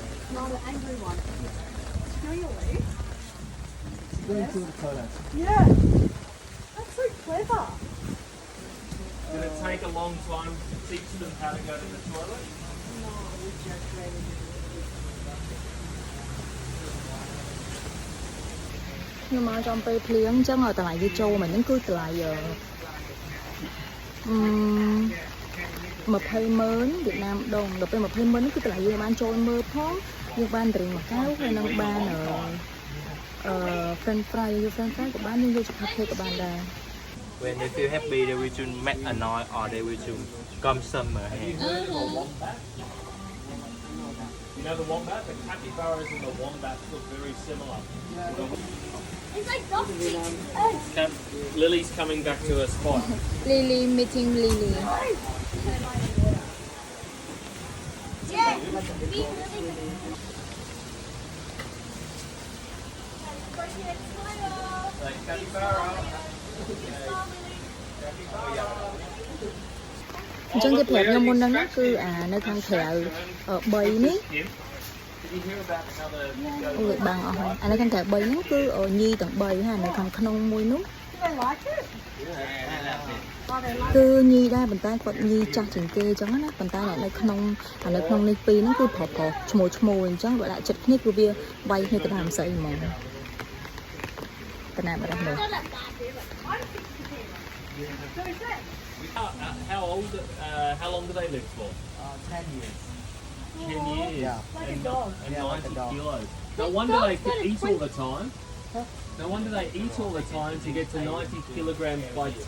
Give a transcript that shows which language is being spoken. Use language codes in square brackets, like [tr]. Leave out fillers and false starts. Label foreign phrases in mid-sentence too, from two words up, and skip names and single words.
[en] Not an angry one Really? Going through the toilet. Yeah That's so clever Did it take a long time to teach them how to go to the toilet? No, we just ready [vi] nhưng mà trong [km] ពេលភ្លៀងអញ្ចឹងតម្លៃវាចូលមកហ្នឹងគឺតម្លៃ20,000 វៀតណាមដុងដល់ពេល20,000ហ្នឹងគឺតម្លៃយើងបានចូលមើលផងយើងបានដរិងមួយកែវហើយនឹងបាន [en] French fry [km] យក [en] French fry [km] ក៏បានយើងយក chocolate ក៏បានដែរ [en] When they feel happy, they will choose make a noise or they will choose come summer. You know the wombat, the capybaras and the wombats look very similar. It's like dog Lily's coming back to her spot. Lily meeting Lily Yeah Like capybara. [km] អញ្ចឹងគេប្រាប់ខ្ញុំមុនហ្នឹងគឺនៅខាងក្រៅ3នេះ [en] Did you hear about another [km] អូយបាំងអស់ហើយនៅខាងក្រៅ3ហ្នឹងគឺញីទាំង3ហើយនៅខាងក្នុងមួយនោះ [en] Do they like it? Oh, they like [km] គឺញីដែរប៉ុន្តែគាត់ញីចាស់ជាងគេអញ្ចឹងណាប៉ុន្តែនៅក្នុងនេះពីរហ្នឹងគឺប្រុសឈ្មោះអញ្ចឹងបើដាក់ចិត្តគ្នាគឺវាវាយគ្នាទៅតាមស្អីហ្មងតាណាបាត់ហើយ [en] How old? How long do they live for? 10 years. 10 years. Yeah. Like a dog And Yeah, like a 90 dog. kilos. No wonder they could eat all the time. No wonder they eat all the time to get to 90 kilograms by 10.